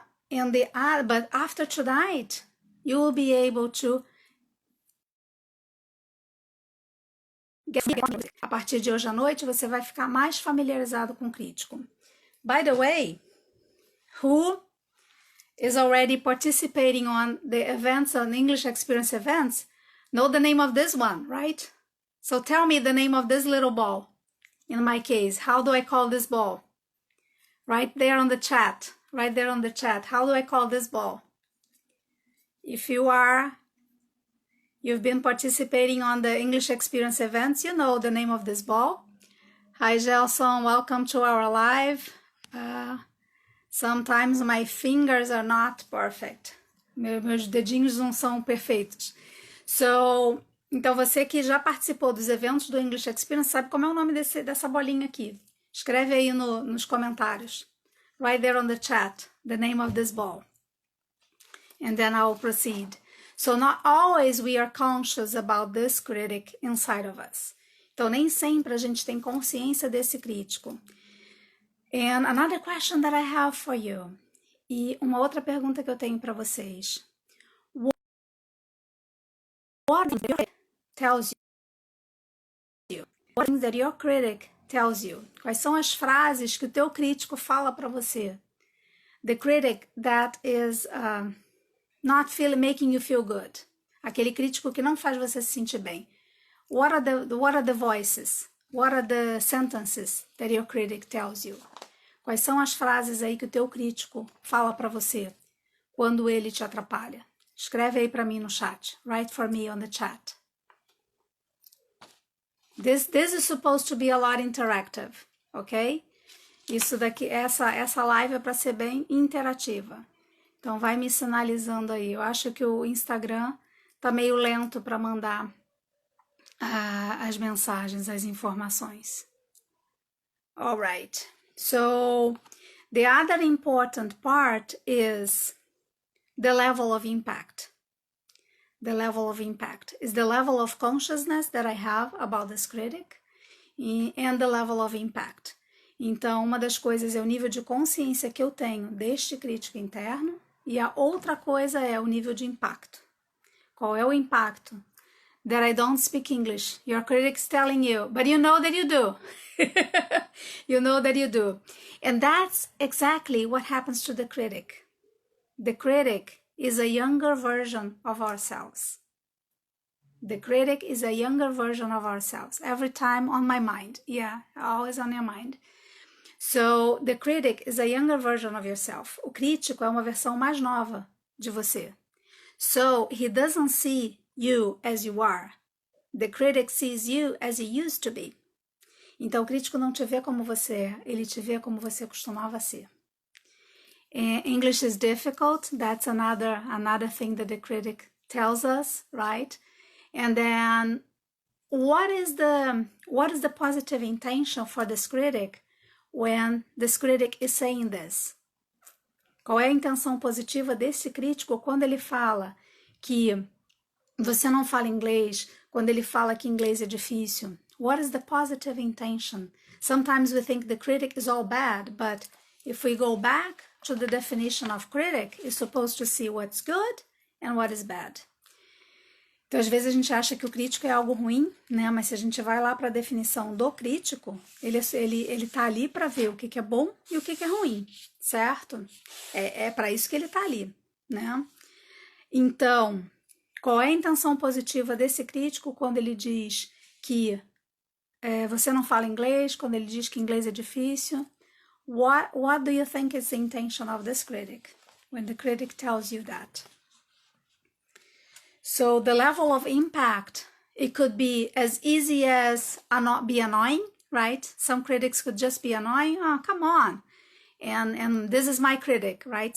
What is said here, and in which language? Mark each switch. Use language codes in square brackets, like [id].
[en] But after tonight, you will be able to [pt] a partir de hoje à noite, você vai ficar mais familiarizado com o crítico. [en] By the way, who is already participating on the events, on English Experience events, know the name of this one, right? So tell me the name of this little ball. In my case, how do I call this ball? Right there on the chat. How do I call this ball? If you've been participating on the English Experience events, you know the name of this ball. Hi, Gelson, welcome to our live. Sometimes my fingers are not perfect. [pt] Meus dedinhos não são perfeitos. So, então você que já participou dos eventos do English Experience sabe como é o nome dessa bolinha aqui. Escreve aí nos comentários. [en] Right there on the chat, the name of this ball. And then I'll proceed. So not always we are conscious about this critic inside of us. [pt] Então nem sempre a gente tem consciência desse crítico. [en] And another question that I have for you. [pt] E uma outra pergunta que eu tenho para vocês. [en] What tells you? What things that your critic tells you? [pt] Quais são as frases que o teu crítico fala para você? [en] The critic that is not making you feel good. [pt] Aquele crítico que não faz você se sentir bem. [en] What are the voices? What are the sentences that your critic tells you? [pt] Quais são as frases aí que o teu crítico fala para você quando ele te atrapalha? Escreve aí para mim no chat. [en] Write for me on the chat. This is supposed to be a lot interactive, ok? [pt] Isso daqui, essa live é para ser bem interativa. Então vai me sinalizando aí. Eu acho que o Instagram tá meio lento para mandar as mensagens, as informações. [en] All right. So the other important part is the level of impact. The level of impact is the level of consciousness that I have about this critic and the level of impact. [pt] Então, uma das coisas é o nível de consciência que eu tenho deste crítico interno e a outra coisa é o nível de impacto. Qual é o impacto? [en] That I don't speak English. Your critic's telling you, but you know that you do. You know that you do. And that's exactly what happens to the critic. The critic is a younger version of ourselves. The critic is a younger version of ourselves. Every time on my mind. Yeah, always on your mind. So, the critic is a younger version of yourself. [pt] O crítico é uma versão mais nova de você. [en] So, he doesn't see you as you are. The critic sees you as you used to be. [pt] Então, o crítico não te vê como você é, ele te vê como você costumava ser. [en] English is difficult. That's another thing that the critic tells us, right? And then, what is the positive intention for this critic when this critic is saying this? [pt] Qual é a intenção positiva desse crítico quando ele fala que você não fala inglês, quando ele fala que inglês é difícil? [en] What is the positive intention? Sometimes we think the critic is all bad, but if we go back to the definition of critic, it's supposed to see what's good and what is bad. [pt] Então, às vezes a gente acha que o crítico é algo ruim, né? Mas se a gente vai lá para a definição do crítico, ele tá ali para ver o que é bom e o que é ruim, certo? É para isso que ele tá ali, né? Então, qual é a intenção positiva desse crítico quando ele diz que você não fala inglês, quando ele diz que inglês é difícil? [en] What do you think is the intention of this critic when the critic tells you that? So the level of impact, it could be as easy as not be annoying, right? Some critics could just be annoying. Oh, come on. And this is my critic, right?